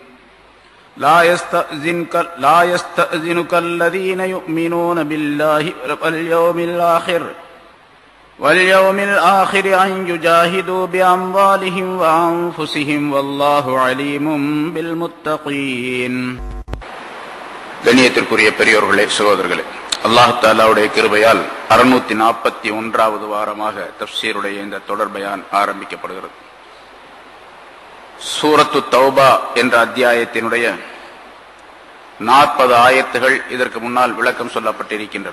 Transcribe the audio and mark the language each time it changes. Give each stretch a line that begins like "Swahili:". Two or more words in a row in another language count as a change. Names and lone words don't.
Arabic: لا يستأذنك الذين يؤمنون بالله واليوم الآخر أن يجاهدوا بأموالهم وأنفسهم والله عليم بالمتقين.
Tamil: கண்ணியத்திற்குரிய பெரியோர்களே, சகோதரர்களே, அல்லாஹ் தஆலாவுடைய கிருபையால் 641வது வாரமாக தஃப்சீருடைய இந்த தொடர் பயான் ஆரம்பிக்கப்படுகிறது. சூரத்து தௌபா என்ற அத்தியாயத்தினுடைய 40 ஆயத்துகள் இதற்கு முன்னால் விளக்கம் சொல்லப்பட்டிருக்கின்றன.